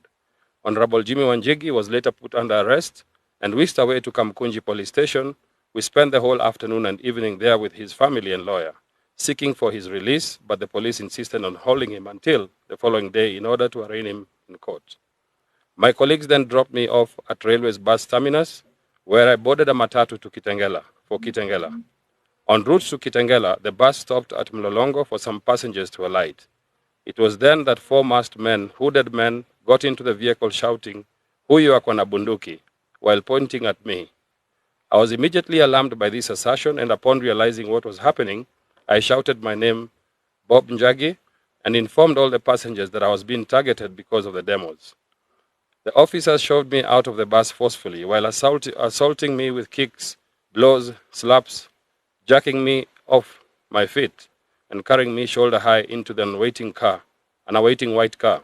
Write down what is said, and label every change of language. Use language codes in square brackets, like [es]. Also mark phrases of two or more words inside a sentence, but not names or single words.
[en] Honorable Jimmy Njagi was later put under arrest and whisked away to Kamkunji Police Station. We spent the whole afternoon and evening there with his family and lawyer, seeking for his release, but the police insisted on holding him until the following day in order to arraign him in court. My colleagues then dropped me off at Railway's bus terminus, where I boarded a matatu to Kit3ngela for Kit3ngela. En route to Kit3ngela, the bus stopped at Mlolongo for some passengers to alight. It was then that four masked men, hooded men, got into the vehicle shouting, [sw] "Huyu ako na bunduki," [en] while pointing at me. I was immediately alarmed by this assertion, and upon realizing what was happening, I shouted my name, Bob Njagi, and informed all the passengers that I was being targeted because of the demos. The officers shoved me out of the bus forcefully while assaulting me with kicks, blows, slaps, jacking me off my feet, and carrying me shoulder high into an awaiting white car.